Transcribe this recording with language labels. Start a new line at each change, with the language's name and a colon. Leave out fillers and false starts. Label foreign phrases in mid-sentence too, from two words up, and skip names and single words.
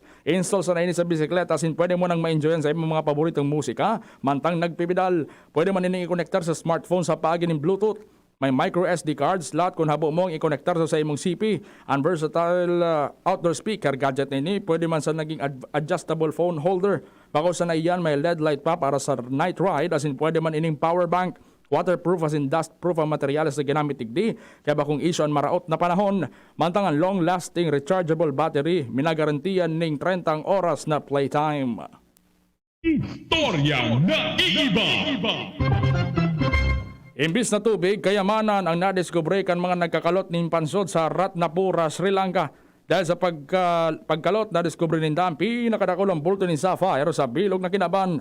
Bikol: Install sa naini sa bisikleta sin pwede mo nang ma-enjoyan sa mga paboritong musika mantang nagpipidal. Pwede man ining i-connectar sa smartphone sa paagi ng Bluetooth. May micro SD card slot kung habo mong i-connectar sa imong CP. Ang
English: versatile outdoor speaker gadget
Bikol: nini pwede man sa naging
English: adjustable phone holder.
Bikol: Bako sa naiyan may
English: LED light
Bikol: pa para sa
English: night ride
Bikol: as in pwede man ining
English: power bank.
Bikol: Waterproof as in dust-proof ang materyales na ginamit tigdi. Kaya ba kung isyo ang maraot na panahon, mantang ang
English: long-lasting rechargeable battery,
Bikol: minagarantiyan ning 30 oras na playtime. Istorya na iba. Imbis na tubig, kayamanan ang nadiskubre kan mga nagkakalot ning pansod sa Ratnapura, Sri Lanka. Dahil sa pagkalot, nadiskubre nin dampi, nakadakulang bulto ni sapphire sa bilog na kinaban.